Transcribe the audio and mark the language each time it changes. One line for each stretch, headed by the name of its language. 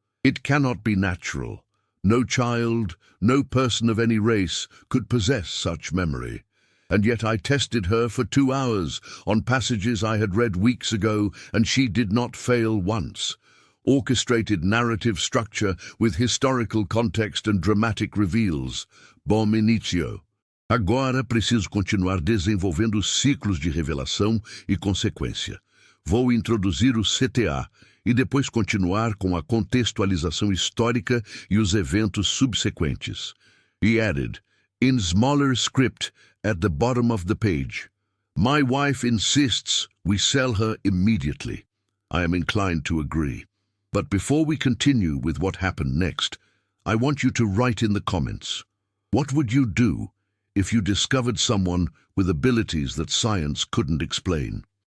English: It cannot be natural. No child, no person of any race could possess such memory. And yet I tested her for 2 hours on passages I had read weeks ago, and she did not fail once. Orchestrated narrative structure with historical context and dramatic reveals.
Portuguese: Bom início. Agora preciso continuar desenvolvendo ciclos de revelação e consequência. Vou introduzir o CTA e depois continuar com a contextualização histórica e os eventos subsequentes.
English: He added, in smaller script at the bottom of the page, "My wife insists we sell her immediately." I am inclined to agree. But before we continue with what happened next, I want you to write in the comments. What would you do if you discovered someone with abilities that science couldn't explain?